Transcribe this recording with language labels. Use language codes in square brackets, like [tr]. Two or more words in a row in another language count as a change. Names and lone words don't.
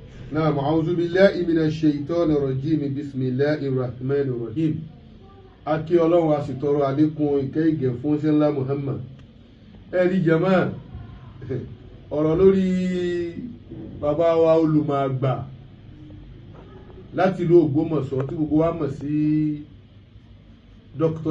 [ar] نعم أعوذ بالله من الشيطان الرجيم بسم الله الرحمن الرحيم [yo] akí ọlọ́run a sì tọrọ àlékún ìkẹ́ ìgẹ̀ fún ṣẹ́ńlá Muhammad ẹ̀rí jama ọ̀rọ̀ lórí bàbá wa olùmọ̀ àgbà láti ìlú Ògbómọ̀ṣọ́ tí gbogbo wa mọ̀ sí Dr.